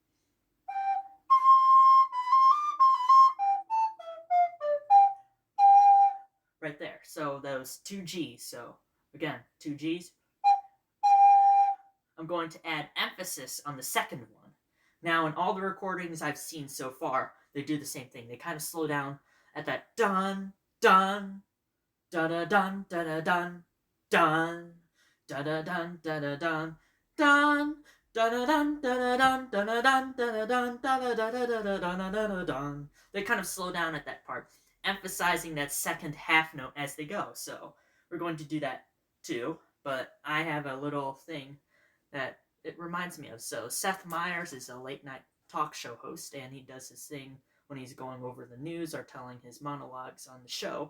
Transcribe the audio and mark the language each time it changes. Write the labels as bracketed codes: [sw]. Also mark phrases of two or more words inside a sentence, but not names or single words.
[en] Right there. So those two G's. So again, two G's. I'm going to add emphasis on the second one. Now, in all the recordings I've seen so far, they do the same thing. They kind of slow down at that dun, dun, da da dun, da da dun, dun, da da dun, da da dun, dun, da da dun, da da dun, da da dun, da da dun, da da da da da da da da dun. They kind of slow down at that part, emphasizing that second half note as they go. So we're going to do that too, but I have a little thing that it reminds me of. So Seth Meyers is a late night talk show host, and he does his thing when he's going over the news or telling his monologues on the show.